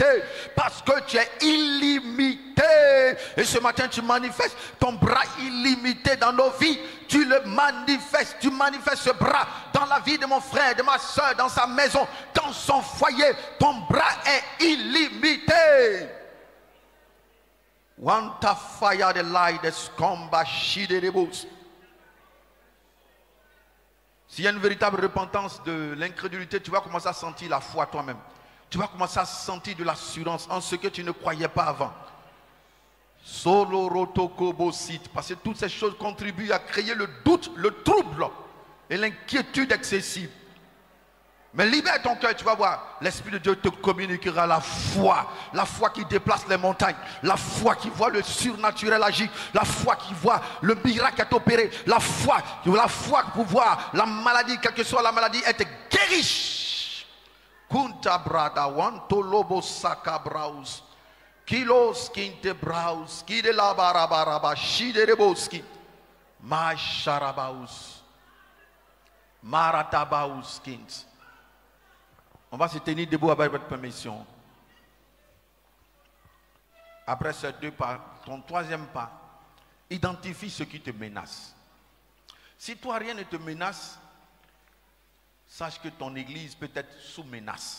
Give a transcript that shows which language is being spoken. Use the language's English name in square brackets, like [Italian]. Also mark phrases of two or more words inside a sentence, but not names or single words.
[French] Parce que tu es illimité. Et ce matin, tu manifestes ton bras illimité dans nos vies. Tu le manifestes, tu manifestes ce bras dans la vie de mon frère, de ma soeur, dans sa maison, dans son foyer. Ton bras est illimité. Wanta fire the light that's come by shidebos. S'il y a une véritable repentance de l'incrédulité, tu vas commencer à sentir la foi toi-même. Tu vas commencer à sentir de l'assurance en ce que tu ne croyais pas avant. Solo rotokobosit, parce que toutes ces choses contribuent à créer le doute, le trouble et l'inquiétude excessive. Mais libère ton cœur, tu vas voir, l'Esprit de Dieu te communiquera la foi qui déplace les montagnes, la foi qui voit le surnaturel agir, la foi qui voit le miracle être opéré, la foi pour voir la maladie, quelle que soit la maladie, être guérie. Kunta brada wanto lobo saka braus, kilos kinte braus, kide la barabaraba, shide reboski, ma sharabaus, maratabaus kint. On va se tenir debout avec votre permission. Après ces deux pas, ton troisième pas, identifie ce qui te menace. Si toi rien ne te menace, sache que ton église peut être sous menace.